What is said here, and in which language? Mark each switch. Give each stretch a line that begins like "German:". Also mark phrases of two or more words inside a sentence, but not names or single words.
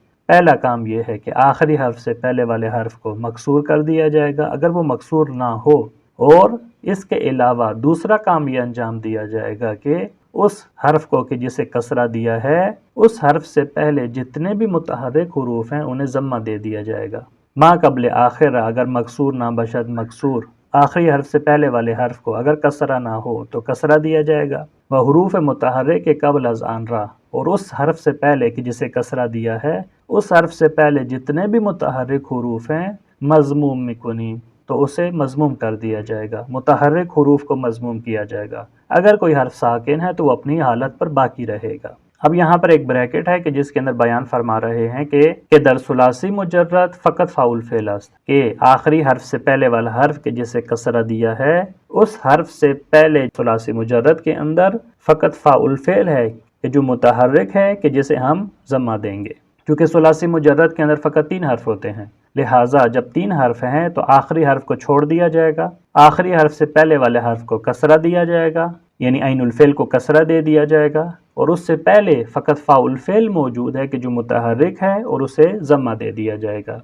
Urdu: پہلا کام یہ ہے کہ آخری حرف سے پہلے والے حرف کو مکسور کر دیا جائے گا اگر وہ مکسور نہ ہو، اور اس کے علاوہ دوسرا کام یہ انجام دیا جائے گا کہ اس حرف کو کہ جسے کسرہ دیا ہے اس حرف سے پہلے جتنے بھی متحرک حروف ہیں انہیں ضمہ دے دیا جائے گا۔
Persian: ما قبل آخر اگر مکسور نہ بشد مکسور،
Urdu: آخری حرف سے پہلے والے حرف کو اگر کسرہ نہ ہو تو کسرہ دیا جائے گا۔
Persian: وہ حروف متحرک قبل از آن را،
Urdu: اور اس حرف سے پہلے کہ جسے کسرہ دیا ہے اس حرف سے پہلے جتنے بھی متحرک حروف ہیں
Persian: مضموم میکنیم،
Urdu: تو اسے مضموم کر دیا جائے گا، متحرک حروف کو مضموم کیا جائے گا۔ اگر کوئی حرف ساکن ہے تو وہ اپنی حالت پر باقی رہے گا۔ اب یہاں پر ایک بریکٹ ہے کہ جس کے اندر بیان فرما رہے ہیں کہ
Persian: در ثلاثی مجرد فقط فاعل فعل است،
Urdu: کہ آخری حرف سے پہلے والا حرف کہ جسے کسرہ دیا ہے اس حرف سے پہلے ثلاثی مجرد کے اندر فقط فاعل فعل ہے کہ جو متحرک ہے کہ جسے ہم ضمہ دیں گے، کیونکہ ثلاثی مجرد کے اندر فقط تین حرف ہوتے ہیں، لہٰذا جب تین حرف ہیں تو آخری حرف کو چھوڑ دیا جائے گا، آخری حرف سے پہلے والے حرف کو کسرہ دیا جائے گا، یعنی عین الفعل کو کسرہ دے دیا جائے گا، اور اس سے پہلے فقط فاعل فعل موجود ہے کہ جو متحرک ہے اور اسے ضمہ دے دیا جائے گا۔